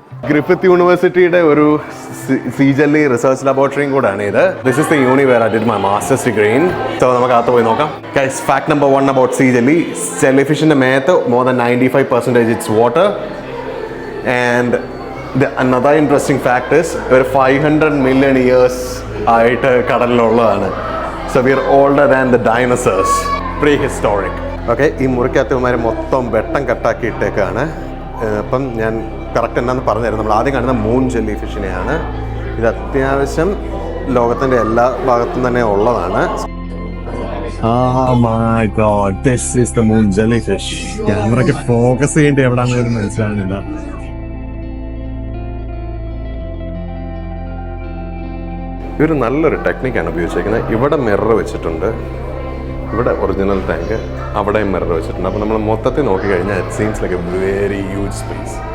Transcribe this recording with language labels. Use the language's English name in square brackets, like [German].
[Malayalam] Griffith യൂണിവേഴ്സിറ്റിയുടെ ഒരു see jelly research ലബോറട്ടറിയും കൂടാണ് ഇത്. [English] This is the uni where I did my master's degree in. So [Malayalam] നമുക്ക് അകത്ത് പോയി നോക്കാം. [English] Guys, fact number 1 about sea jelly. Jelly [Malayalam] ഫിഷിൻ്റെ മേത്ത് [English] More than 95% it's water. And another interesting fact is we're 500 million years [Malayalam] ആയിട്ട് കടലിലുള്ളതാണ്. [English] So we are older than the dinosaurs. Prehistoric. [Malayalam] Okay, ഈ മുറിക്കകത്തുമാരെ മൊത്തം വെട്ടം കട്ടാക്കി ഇട്ടേക്കാണ്. അപ്പം ഞാൻ കറക്റ്റ് എന്താണെന്ന് പറഞ്ഞുതരാം. നമ്മൾ ആദ്യം കാണുന്ന മൂൺ ജെല്ലി ഫിഷിനെയാണ്. ഇത് അത്യാവശ്യം ലോകത്തിൻ്റെ എല്ലാ ഭാഗത്തും തന്നെ ഉള്ളതാണ്. [English] Oh my god, this is the moon jellyfish. [Malayalam] ക്യാമറയ്ക്ക് ഫോക്കസ് ചെയ്യേണ്ടി എവിടെയാണെന്ന് മനസ്സിലാകുന്നില്ല. ഇവർ നല്ലൊരു ടെക്നിക്കാണ് ഉപയോഗിച്ചിരിക്കുന്നത്. ഇവിടെ മിറർ വെച്ചിട്ടുണ്ട്, ഇവിടെ ഒറിജിനൽ ടാങ്ക്, അവിടെ മിറർ വെച്ചിട്ടുണ്ട്. അപ്പോൾ നമ്മൾ മൊത്തത്തിൽ നോക്കിക്കഴിഞ്ഞാൽ [English] It seems like a very huge space.